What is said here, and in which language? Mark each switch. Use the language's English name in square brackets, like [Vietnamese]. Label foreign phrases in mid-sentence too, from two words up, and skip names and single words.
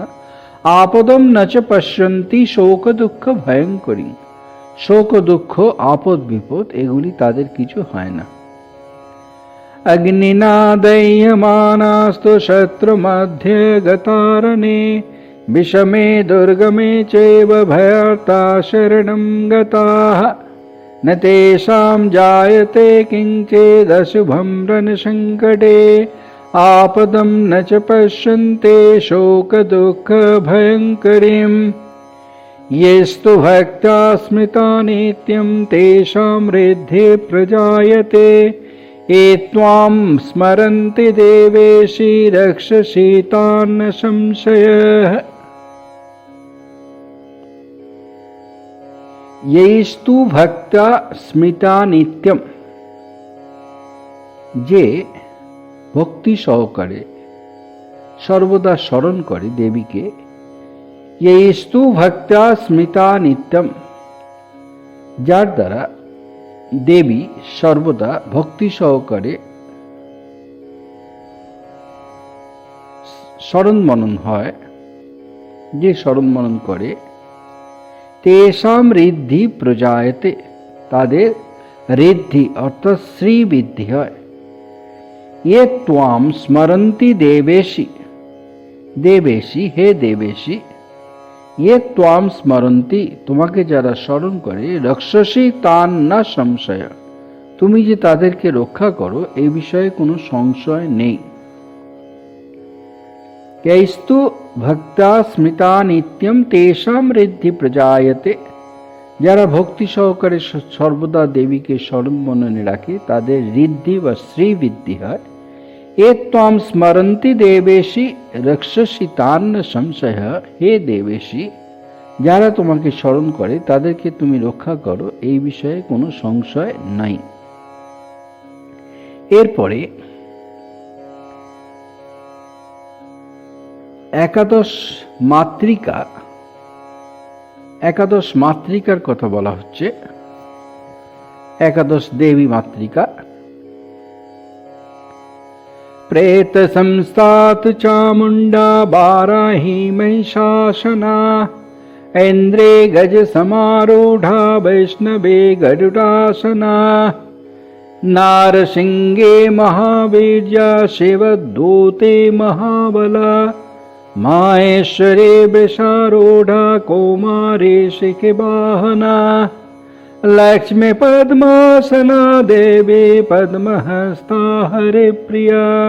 [Sanskrit] আপদম ন চ পশ্যন্তি শোক দুঃখ ভয়ঙ্করী, [Bangla] শোক দুঃখ আপদ বিপদ এগুলি তাদের কিছু হয় না। [Sanskrit] অগ্নিনা দহ্যমানাস্তু শত্রু মধ্যে গতারণে বিষমে দুর্গমে চৈব ভয়ার্তা শরণম গতাঃ न तेषां जायते किञ्चिदशुभं रणसङ्कटे आपदं न च पश्यन्ते शोकदुःखभयङ्करीम्। येस्तु भक्त्या स्मृता नित्यं तेषां वृद्धि प्रजायते, ये त्वां स्मरन्ति देवेशि रक्षसि तान् न संशयः। येस्तु भक्त्या स्मृता नित्यम, [Bangla] যে ভক্তি সহকারে সর্বদা স্মরণ করে দেবীকে, [Sanskrit] येस्तु भक्त्या स्मृता नित्यम, [Bangla] যার দ্বারা দেবী সর্বদা ভক্তি সহকারে স্মরণ মনন হয়, যে স্মরণ মনন করে, [Sanskrit] তেষাম ঋদ্ধি প্রজায়তে, [Bangla] তাদের ঋদ্ধি অর্থাৎ শ্রীবৃদ্ধি হয়। [Sanskrit] ये त्वाम स्मरन्ति देवेशी, देवेशी हे देवेशी, ये त्वाम स्मरन्ति, [Bangla] তোমাকে যারা স্মরণ করে, [Sanskrit] রক্ষসী তান না সংশয়, [Bangla] তুমি যে তাদেরকে রক্ষা করো এই বিষয়ে কোনো সংশয় নেই। [Sanskrit] यैस्तु भक्त्या स्मृता नित्यम तेषाम ঋদ্ধি প্রজায়তে, [Bangla] যারা ভক্তি সহকারে সর্বদা দেবীকে স্মরণ মননে রাখে তাদের ঋদ্ধি বা শ্রীবৃদ্ধি হয়। [Sanskrit] এ ত্বাম স্মরন্তি দেবেশী রক্ষসী তান ন সংশয়, [Bangla] হে দেবেশী, যারা তোমাকে স্মরণ করে তাদেরকে তুমি রক্ষা করো এই বিষয়ে কোনো সংশয় নাই। এরপরে একাদশ মাতৃকা, একাদশ মাতৃকার কথা বলা হচ্ছে। একাদশ দেবী মাতৃকা। [Sanskrit] प्रेत संस्थात चामुंडा बाराही महिषासना, ऐन्द्रे गज समारूढ़ा वैष्णवे गरुडासना, नारसिंगे महावीर्या शिवदूते महाबला, माहेश्वरे वृषारूढ़ा कौमारी शिखवाहना, लक्ष्मी पद्मासना देवी पद्महस्ता हरिप्रिया,